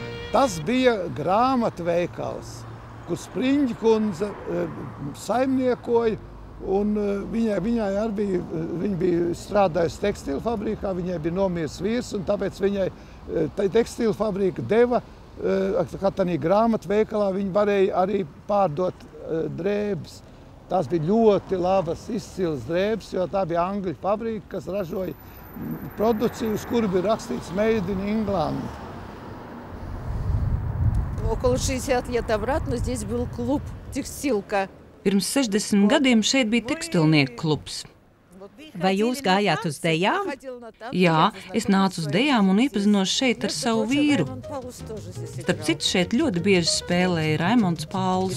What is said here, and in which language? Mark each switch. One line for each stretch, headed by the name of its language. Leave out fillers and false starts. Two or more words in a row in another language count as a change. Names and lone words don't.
Latvian: Tas bija grāmatveikals, kur Spriņģa kundze saimniekoja, un viņai arī bija strādājusi tekstilu fabrikā, viņai bija nomiris vīrs, un tāpēc viņai tekstilu fabrika deva, kad tādā grāmatveikalā viņi varēja arī pārdot drēbes. Tās bija ļoti labas, izcils drēbes, jo tā bija Angļu fabrika, kas ražoja produkciju, uz kuru bija rakstīts
English: Made in England.
Russian: Около 60 лет обратно здесь был клуб «Текстилка».
Latvian: Pirms 60 gadiem šeit bija tekstilnieku klubs. Vai jūs gājāt uz dejām? Jā, es nācu uz dejām un iepazinos šeit ar savu vīru. Starp citu, šeit ļoti bieži spēlēja Raimonds Pauls.